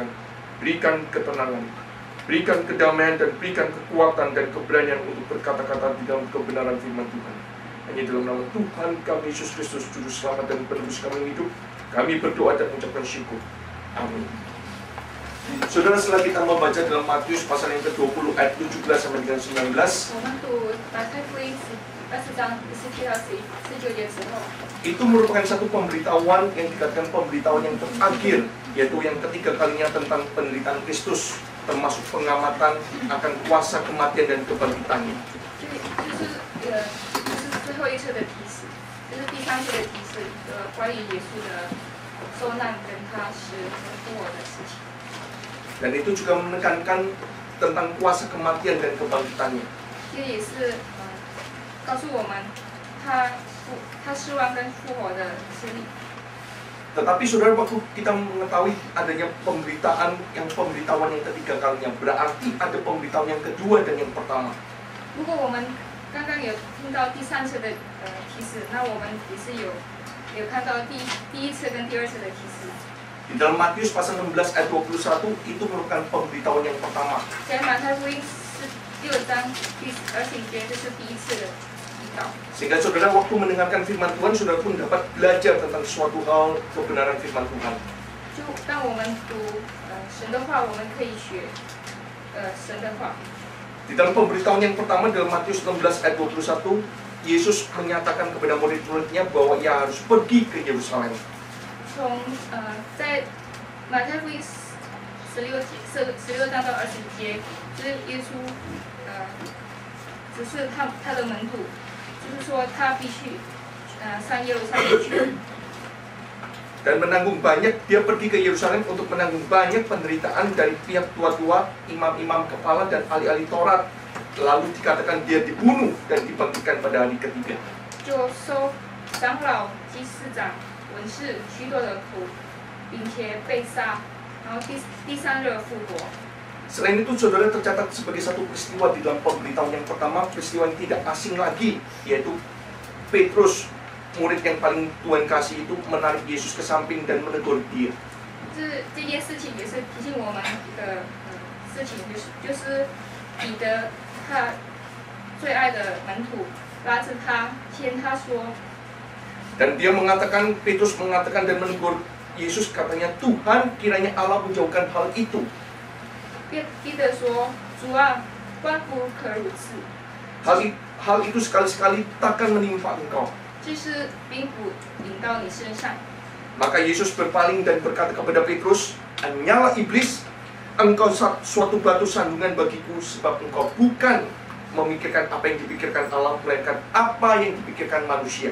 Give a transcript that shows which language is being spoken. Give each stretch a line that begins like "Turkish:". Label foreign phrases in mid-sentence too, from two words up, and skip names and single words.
Indonesian: Berikan ketenangan, berikan kedamaian, dan berikan kekuatan dan keberanian untuk berkata-kata di dalam kebenaran firman Tuhan. Hanya dalam nama Tuhan kami Yesus Kristus, Juru Selamat dan Penebus kami hidup, kami berdoa dan mengucapkan syukur. Amin. Saudara, setelah kita membaca dalam Matius pasal yang ke-20 ayat 17 sampai dengan 19,
Chinese: 我们读马太福音20章17到19节之后，
Indonesian: itu merupakan satu pemberitahuan yang dikatakan pemberitahuan yang terakhir, yaitu yang ketiga kalinya tentang penderitaan Kristus, termasuk pengamatan akan kuasa kematian dan kebangkitannya.
Chinese: 就是最后一次的提示，就是第3次的提示，关于耶稣的受难跟他死和复活的事情。
Indonesian: Dan itu juga menekankan tentang kuasa kematian dan kebangkitannya.
Chinese: 这也是告诉我们他死亡跟复活的实力。
Indonesian: Tetapi saudara, waktu kita mengetahui adanya pemberitaan pemberitahuan yang ketiga kalinya, berarti ada pemberitahuan yang kedua dan yang pertama.
Chinese: 如果我们刚刚有听到第3次的提示，那我们也是有看到第1次跟第2次的提示。
Indonesian: Di dalam Matius pasal 16 ayat 21 itu merupakan pemberitahuan yang pertama.
Chinese: 在马太福音6章第20节，这是第1次的提到。
Indonesian: Sehingga saudara waktu mendengarkan firman Tuhan, saudara pun dapat belajar tentang suatu hal kebenaran firman Tuhan.
Chinese: 就当我们读神神的话，我们可以学神的话。
Indonesian: Di dalam pemberitahuan yang pertama dalam Matius 16 ayat 21, Yesus menyatakan kepada murid-muridnya bahwa ia harus pergi ke Yerusalem.
Chinese: 在马太福音16章到20节，就是耶稣指示他的门徒，就是说他必须上耶路撒冷去。
Indonesian: Dan menanggung banyak, dia pergi ke Yerusalem untuk menanggung banyak penderitaan dari pihak tua-tua, imam-imam kepala dan ahli-ahli Taurat. Lalu dikatakan dia dibunuh dan dibangkitkan pada hari ketiga.
Chinese: 就收长老、祭司长、文士许多的苦，并且被杀，然后第三日复活。
Indonesian: Selain itu, saudara, tercatat sebagai satu peristiwa di dalam pemberitahuan yang pertama, peristiwa yang tidak asing lagi, yaitu Petrus, murid yang paling Tuhan kasih itu menarik Yesus ke samping dan menegur dia.
Chinese: 这件事情也是提醒我们的事情，就是彼得他最爱的门徒拉着他，牵他说。
Indonesian: Dan dia mengatakan, Petrus mengatakan dan menegur Yesus, katanya, Tuhan, kiranya Allah menjauhkan hal itu.
Chinese: 彼得说：“主啊，万不可如此。”
Indonesian: Hal itu sekali-sekali takkan menimpa engkau.
Chinese: 就是并不临到你身上。
Indonesian: Maka Yesus berpaling dan berkata kepada Petrus, "Hanyalah iblis, engkau suatu batu sandungan bagiku, sebab engkau bukan memikirkan apa yang dipikirkan Allah, melainkan apa yang dipikirkan manusia."